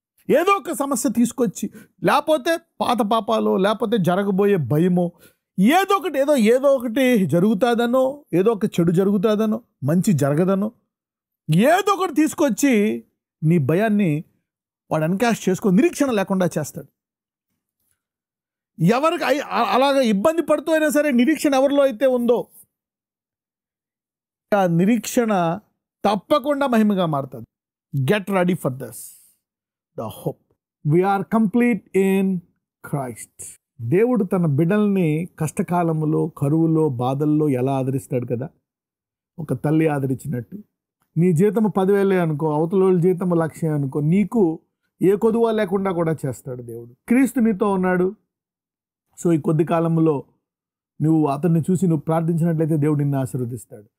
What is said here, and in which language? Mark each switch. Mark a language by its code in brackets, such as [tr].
[te] ఏదో ఒక సమస్య తీసుకొచ్చి, లేకపోతే పాత పాపాలో, లేకపోతే జరగబోయే భయమో, ఏదో ఒకటి జరుగుతుందనో, ఏదో ఒక చెడు జరుగుతుందనో, మంచి జరగదనో, ఏదో ఒకటి తీసుకొచ్చి నీ భయాన్ని వాడు ఎన్కాష్ చేసుకొని నిరీక్షణ లేకుండా చేస్తాడు. ఎవరికి అలాగ ఇబ్బంది పడుతూ అయినా సరే నిరీక్షణ ఎవరిలో అయితే ఉందో ఆ నిరీక్షణ తప్పకుండా మహిమగా మారుతుంది. [en] Get ready for this. The hope. We are complete in Christ. [te] దేవుడు తన బిడ్డల్ని కష్టకాలంలో, కరువులో, బాధల్లో ఎలా ఆదరిస్తాడు కదా, ఒక తల్లి ఆదరించినట్టు. నీ జీతం 10,000 అనుకో, అవతల వాళ్ళ జీతం 1,00,000 అనుకో, నీకు ఏ కొదువ లేకుండా కూడా చేస్తాడు దేవుడు. క్రీస్తు నీతో ఉన్నాడు. సో ఈ కొద్ది కాలంలో నువ్వు అతన్ని చూసి నువ్వు ప్రార్థించినట్లయితే దేవుడు నిన్ను ఆశీర్వదిస్తాడు.